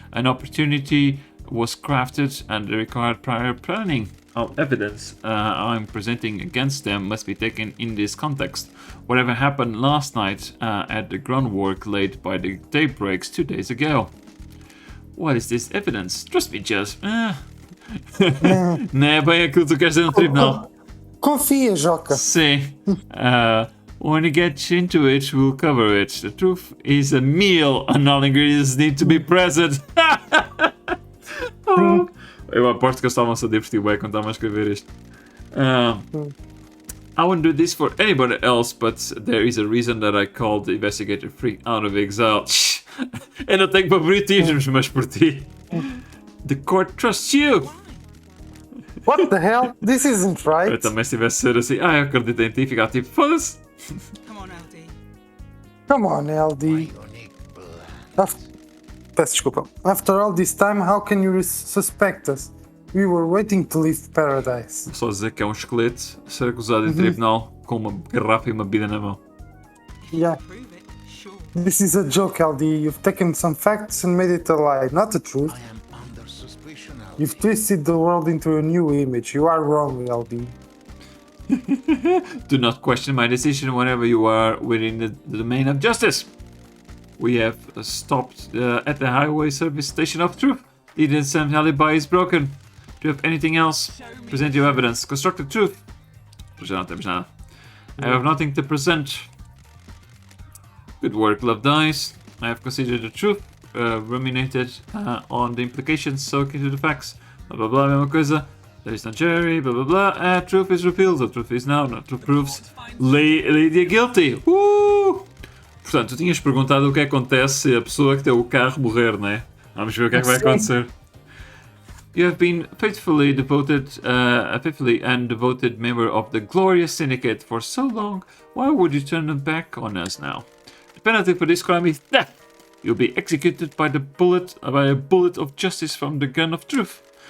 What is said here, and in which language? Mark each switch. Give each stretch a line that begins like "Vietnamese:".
English: An opportunity was crafted and required prior planning. All evidence I'm presenting against them must be taken in this context. Whatever happened last night at the groundwork laid by the daybreaks 2 days ago. What is this evidence? Trust me, Jess.
Portuguese: Não é bem aquilo que tu queres dizer no tribunal. Confia, Joca. Sim.
English: When we get into it, we'll cover it. The truth is a meal, and all ingredients need to be present.
Portuguese: Eu aposto que eles estavam-se a divertir bem quando estavam a escrever isto.
English: I wouldn't do this for anybody else, but there is a reason that I called the investigator freak out of exile.
Portuguese: Eu não tenho favoritismos, mas por ti.
English: The court trusts you. What the hell? This isn't right.
Portuguese: Eu também se tivesse ser assim, eu acredito em ti, ficar tipo, foda-se.
English: Come on, LD. Come on, LD.
Portuguese: Peço desculpa.
English: After all this time, how can you suspect us? We were waiting to leave paradise.
Portuguese: Vou só dizer que é um esqueleto a ser acusado em tribunal com uma garrafa e uma bebida na mão.
English: Yeah. Prove it. Sure. This is a joke, LD. You've taken some facts and made it a lie, not the truth. I am under suspicion. You've twisted the world into a new image. You are wrong, LD. Do not question my decision whenever you are within the domain of justice. We have stopped at the highway service station of truth. The Sam's alibi is broken. Do you have anything else? Present your evidence. Construct the truth.
Portuguese: Já não temos nada.
English: I have nothing to present. Good work, Love Dice. I have considered the truth, ruminated on the implications, soaking to the facts. Blah blah blah,
Portuguese: mesma coisa.
English: There is no jury, blah blah blah. Truth is revealed. The truth is now. No truth proves Lydia guilty.
Portuguese: Portanto, tu tinhas perguntado o que acontece se a pessoa que tem o carro morrer, não é? Vamos ver o que é que vai acontecer.
English: You have been faithfully and devoted member of the glorious syndicate for so long. Why would you turn them back on us now? The penalty for this crime is death. You'll be executed by a bullet of justice from the gun of truth.